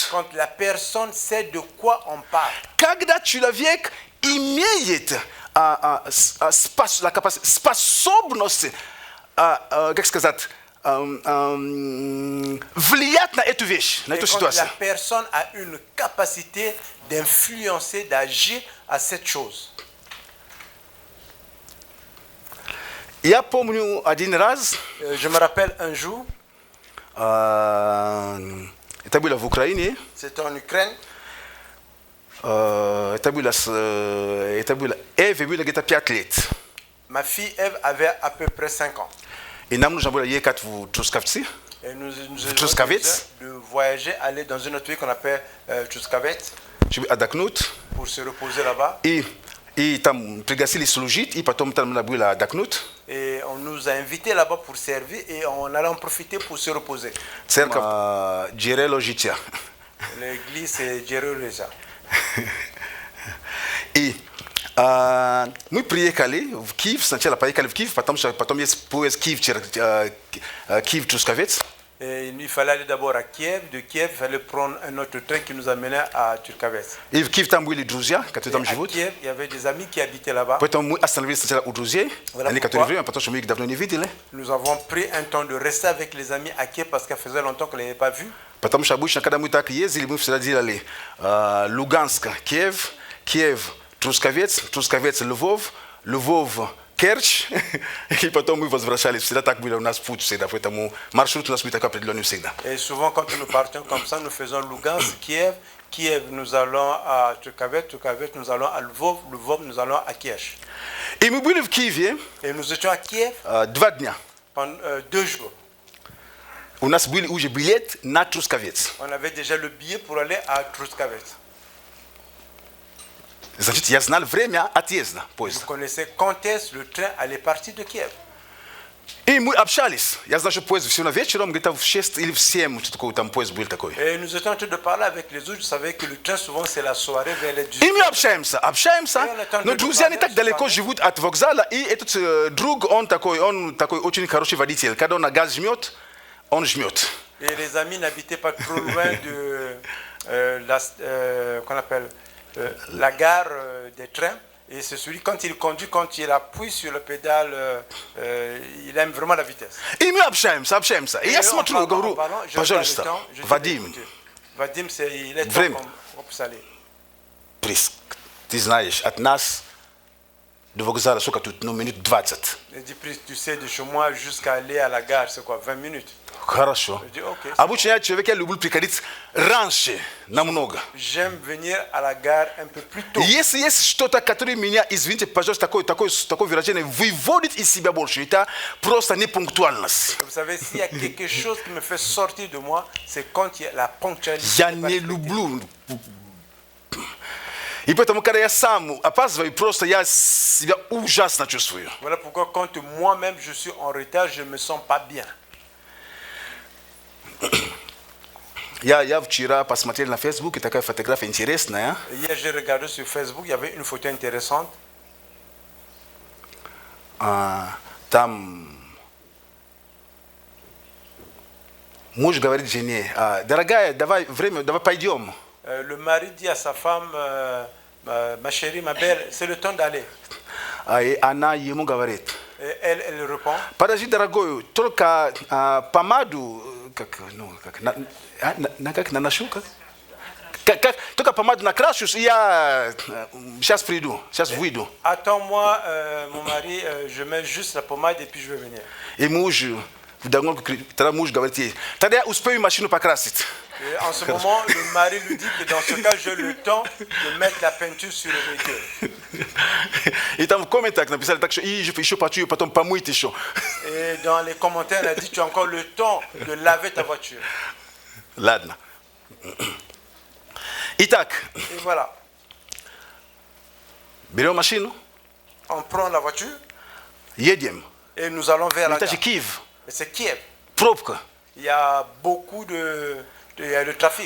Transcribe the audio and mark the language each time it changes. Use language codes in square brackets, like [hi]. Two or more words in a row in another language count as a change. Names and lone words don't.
[fr] Quand la personne sait de quoi on parle. [ru] Когда человек имеет способность, как сказать, влиять на эту вещь, на [fr] Et [ru] эту [fr] quand la [ru] ситуацию. [fr] personne a une capacité d'influencer, d'agir à cette chose. [ru] Я помню один раз, [fr] Je me rappelle un jour, [ru] это было в Украине, [fr] c'était en Ukraine, [ru] это было Эве было где-то 5 лет. [fr] ma fille Eve avait à peu près 5 ans. [ru] И нам нужно было ехать в Трускавцы. [fr] Et nous Truskavets. de voyager, aller dans une autre ville qu'on appelle Truskavets [ru] чтобы отдохнуть. [fr] pour se reposer là-bas. [ru] И там пригласили служить, и потом там надо было отдохнуть. [fr] Et on nous a invités là-bas pour servir et on allait en profiter pour se reposer. [ru] Церковь Джерело Жития. [fr] L'église c'est Jérusalem. [ru] И мы приехали в Киев, сначала поехали в Киев, потом есть поезд Киев-Трускавец. [fr] Et il fallait aller d'abord à Kiev. De Kiev, il fallait prendre un autre train qui nous amenait à Turkavets. [ru] И в Киев там были друзья, которые там [fr] À [ru] живут. [fr] Kiev, il y avait des amis qui habitaient là-bas. [ru] Поэтому мы остановились сначала у друзей, [fr] Voilà [ru] они, которые [fr] pourquoi. [ru] время, потому что мы их давно не видели. [fr] Nous avons pris un temps de rester avec les amis à Kiev parce qu'il faisait longtemps qu'on ne l'avait pas vu. [ru] Потому что обычно, когда мы так ездили, мы всегда делали Луганск, Киев, Киев, Трускавец, Трускавец, Львов, Львов, Керчь, и потом мы возвращались. Всегда так было у нас путь всегда, поэтому маршрут у нас был такой определенный всегда. [fr] Et souvent, quand nous partions comme ça, nous faisons Lugansk, Kiev, Kiev, nous allons à Tcherkavet, Tcherkavet, nous allons à Lvov, Lvov, nous allons à Kiev. [ru] И мы были в Киеве [fr] Et nous étions à Kiev [ru] 2 дня. [fr] pendant 2 jours. [ru] У нас были уже билет на Трускавец. [fr] On avait déjà le billet pour aller à Truskavet. [ru] Значит, я знал время отъезда [fr] Vous [ru] поезда. [fr] connaissez quand est-ce le train allait partir de Kiev. [ru] И мы общались. Я знаю, что поезд все равно вечером, где-то в 6 или в 7, что такое там поезд был такой. [fr] Et nous étions en train de parler avec les autres. Je savais que le train, souvent, c'est la soirée vers les 18. [ru] И мы общаемся, но друзья не так далеко живут от вокзала, и этот друг, он такой очень хороший водитель. Когда он на газ жмет, он жмет. [fr] Et les amis n'habitaient pas trop loin de qu'on appelle la gare des trains. Et c'est celui, quand il conduit, quand il appuie sur le pédale, il aime vraiment la vitesse. [ru] И мы общаемся. И я смотрю, говорю, пожалуйста, Вадим, [fr] Vadim, il est [ru] Время. [fr] temps qu'on puisse aller. [ru] Ты знаешь, от нас до вокзала сколько тут? Ну, минут 20. [fr] Il dit, tu sais, de chez moi jusqu'à aller à la gare, c'est quoi, 20 minutes? [ru] Хорошо. [fr] Je dis, ok. [ru] Обычно я человек, я люблю приходить раньше, намного. [fr] J'aime venir à la gare un peu plus tôt. [ru] Если есть что-то, которое меня, извините, пожалуйста, такое выражение, выводит из себя больше, это просто непунктуальность. [fr] Vous savez, s'il y a quelque chose qui me fait sortir de moi, c'est quand il y a la ponctualité. [ru] Я не люблю. И поэтому, когда я сам опаздываю, просто я себя ужасно чувствую. [fr] Voilà pourquoi quand moi-même je suis en retard, je ne me sens pas bien. [ru] Я вчера посмотрел на Фейсбуке, такая фотография интересная. [fr] Hier, j'ai regardé sur Facebook, il y avait une photo intéressante. [ru] Там муж говорит жене, дорогая, давай пойдем. [fr] Le mari dit à sa femme, ma chérie, ma belle, c'est le temps d'aller. [ru] И она ему говорит, [fr] Et elle répond, [ru] подожди, дорогой, только помаду, как наношу, только помаду накрашусь, и я сейчас приду, сейчас выйду. [fr] attends-moi, mon mari, je mets juste la pommade et puis je vais venir. [ru] И муж, вдогонку, тогда муж говорит ей, тогда я успею машину покрасить. [fr] Et en ce moment, le mari lui dit que dans ce cas, j'ai le temps de mettre la peinture sur le véhicule. [ru] И там в комментах написали так, что и еще почую, потом помыть еще. [fr] Et dans les commentaires, elle a dit, tu as encore le temps de laver ta voiture. [ru] Ладно. Итак, [fr] Et voilà, [ru] берем машину, [fr] on prend la voiture [ru] едем. [fr] et nous allons vers la [ru] Это [fr] gare. [ru] же Киев, [fr] Et c'est Kiev. [ru] пробка. [fr] Il y a beaucoup il y a le trafic.